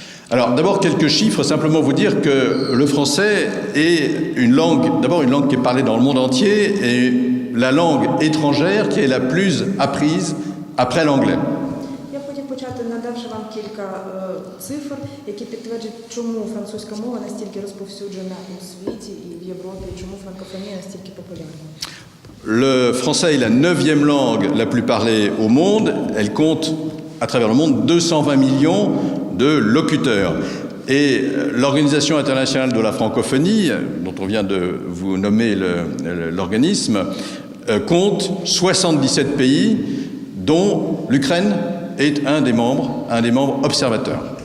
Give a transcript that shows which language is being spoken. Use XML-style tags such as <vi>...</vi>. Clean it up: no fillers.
<fr>Alors, d'abord, quelques chiffres, simplement vous dire que le français est une langue, d'abord une langue qui est parlée dans le monde entier et la langue étrangère qui est la plus apprise après l'anglais.</fr> <uk>Я хотів почати, надавши вам кілька цифр, які підтверджують, чому французька мова настільки розповсюджена у світі і в Європі, і чому франкофонія настільки популярна.</uk> <fr>Le français est la 9e langue la plus parlée au monde. Elle compte, à travers le monde, 220 millions de locuteurs. Et l'Organisation internationale de la francophonie, dont on vient de vous nommer l'organisme, compte 77 pays, dont l'Ukraine est un des membres observateurs.</fr>